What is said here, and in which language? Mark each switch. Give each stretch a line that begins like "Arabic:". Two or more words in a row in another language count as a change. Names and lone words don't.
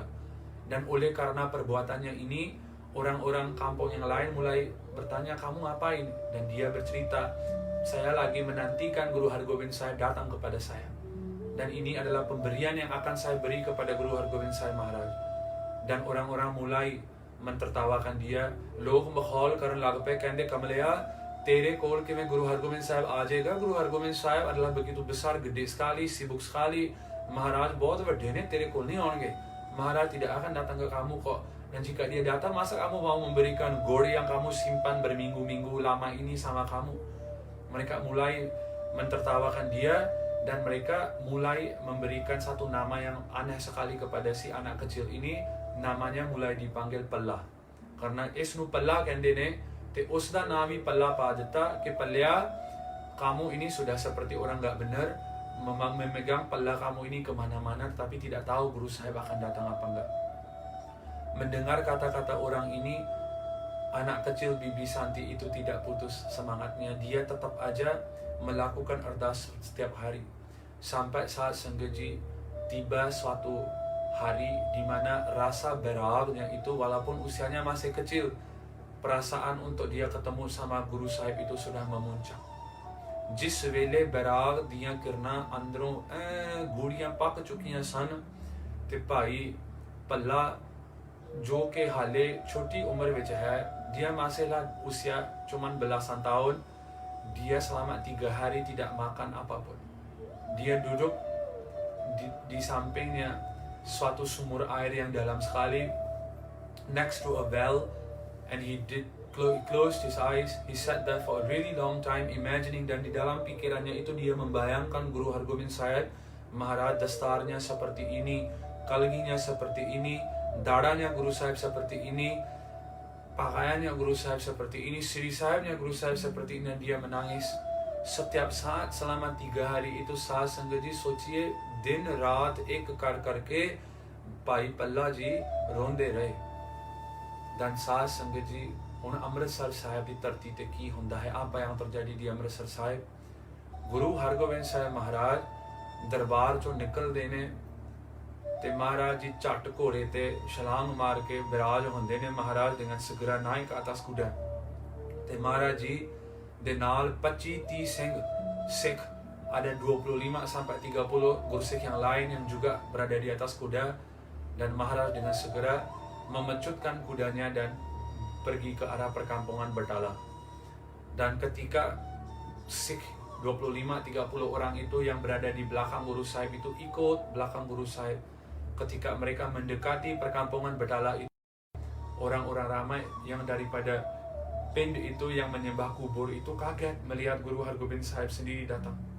Indonesian: Dan oleh karena perbuatannya ini, orang-orang kampung yang lain mulai bertanya, kamu ngapain? Dan dia bercerita, saya lagi menantikan Guru Hargobind Sahib datang kepada saya. Dan ini adalah pemberian yang akan saya beri kepada Guru Hargobind Sahib Maharaj. Dan orang-orang mulai mentertawakan dia.
Punjabi: ਲੋਕ ਮਖੌਲ ਕਰਨ ਲੱਗ ਪਏ ਕਹਿੰਦੇ ਕਮਲਿਆ, ਤੇਰੇ ਕੋਲ ਕੀ ਗੁਰੂ ਹਰਿਗੋਬਿੰਦ ਸਾਹਿਬ ਆ ਜਾਏਗਾ.
Indonesian: Guru Hargobind Sahib adalah begitu besar, gede sekali, sibuk sekali.
Punjabi: ਮਹਾਰਾਜ ਬਹੁਤ ਵੱਡੇ ਨੇ, ਤੇਰੇ ਕੋਲ ਨਹੀਂ ਆਉਣਗੇ.
Indonesian: Maharaj tidak akan datang ke kamu kok. Dan jika dia datang, masa kamu mau memberikan gold yang kamu simpan berminggu-minggu lama ini sama kamu? Mereka mulai mentertawakan dia dan mereka mulai memberikan satu nama yang aneh sekali kepada si anak kecil ini. Namanya mulai dipanggil Palla.
Punjabi: Karena ਇਸਨੂੰ ਪੱਲਾ ਕਹਿੰਦੇ ਨੇ, ਤੇ ਉਸਦਾ ਨਾਂ ਪੱਲਾ ਪਾ ਦਿੱਤਾ ਕਿ ਪੱਲਾ,
Indonesian: kamu ini sudah seperti orang gak benar, memegang Palla kamu ini kemana-mana, tapi tidak tahu Guru Sahib akan datang apa enggak. Mendengar kata-kata orang ini, anak kecil Bibi Santi itu tidak putus semangatnya. Dia tetap aja melakukan ardas setiap hari. Sampai saat Senggeji tiba suatu hari di mana rasa beragnya itu walaupun usianya masih kecil, perasaan untuk dia ketemu sama Guru Sahib itu sudah memuncak.
Punjabi: Jis ਵੇਲੇ ਬਰਾਗ ਦੀਆਂ ਕਿਰਨਾਂ ਅੰਦਰੋਂ ਗੂੜੀਆਂ ਪੱਕ ਚੁੱਕੀਆਂ ਸਨ ਤੇ ਭਾਈ ਪੱਲਾ ਜੋ ਕਿ ਹਾਲੇ ਛੋਟੀ ਉਮਰ ਵਿੱਚ है,
Indonesian: dia masihlah usia cuman belasan tahun. Dia selama 3 hari tidak makan apapun. Dia duduk di sampingnya suatu sumur air yang dalam sekali,
English: next to a well, and he closed his eyes. He sat there for a really long time imagining,
Indonesian: dan di dalam pikirannya itu dia membayangkan Guru Hargobind Sahib Maharaj dastarnya seperti ini, kalginya seperti ini, dadanya Guru Sahib seperti ini, pakaiannya Guru Sahib seperti ini, Sri Sahibnya Guru Sahib seperti ini. Dan dia menangis setiap saat selama 3 hari itu.
Hindi: Saat Sanghaji सोचिए दिन रात एक कर करके भाई पल्ला जी रोंदे रहे.
Indonesian: Dan saat Sanghaji
Punjabi: ਹੁਣ ਅੰਮ੍ਰਿਤਸਰ ਸਾਹਿਬ ਦੀ ਧਰਤੀ ਤੇ ਕੀ ਹੁੰਦਾ ਹੈ, ਆਪਾਂ
Indonesian: yang terjadi di
Punjabi: ਅੰਮ੍ਰਿਤਸਰ ਸਾਹਿਬ, Guru Hargobind Sahib Maharaj ਦਰਬਾਰ ਚੋਂ ਨਿਕਲਦੇ ਨੇ ਤੇ ਮਹਾਰਾਜ ਜੀ ਝੱਟ ਘੋੜੇ ਤੇ ਛਲਾਂਗ ਮਾਰ ਕੇ ਬਿਰਾਜ ਹੁੰਦੇ ਨੇ ਮਹਾਰਾਜ
Indonesian: dengan segera naik ke atas kuda.
Punjabi: ਤੇ ਮਹਾਰਾਜ ਜੀ ਦੇ ਨਾਲ 25-30 Sikh,
Indonesian: ada 25 sampai 30 Gursikh yang lain yang juga berada di atas kuda, dan Maharaj dengan segera memecutkan kudanya dan pergi ke arah perkampungan Betala. Dan ketika Sikh 25-30 orang itu yang berada di belakang Guru Sahib itu ikut belakang Guru Sahib, ketika mereka mendekati perkampungan Betala itu, orang-orang ramai yang daripada Pind itu yang menyembah kubur itu kaget melihat Guru Hargobind Sahib sendiri datang.